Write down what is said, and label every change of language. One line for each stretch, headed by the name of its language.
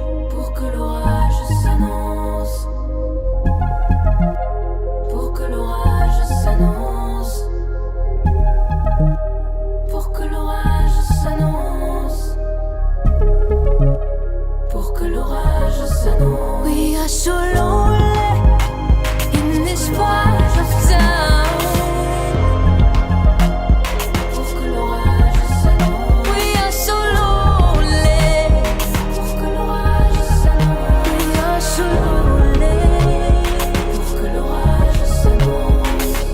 French: Pour que l'orage s'annonce, pour que l'orage s'annonce, pour que l'orage s'annonce, pour que l'orage s'annonce.
English: We are so lonely in this part of town.
French: Pour que l'orage s'annonce.
English: We are so lonely.
French: Pour que l'orage s'annonce.
English: We are so lonely.
French: Pour que l'orage s'annonce.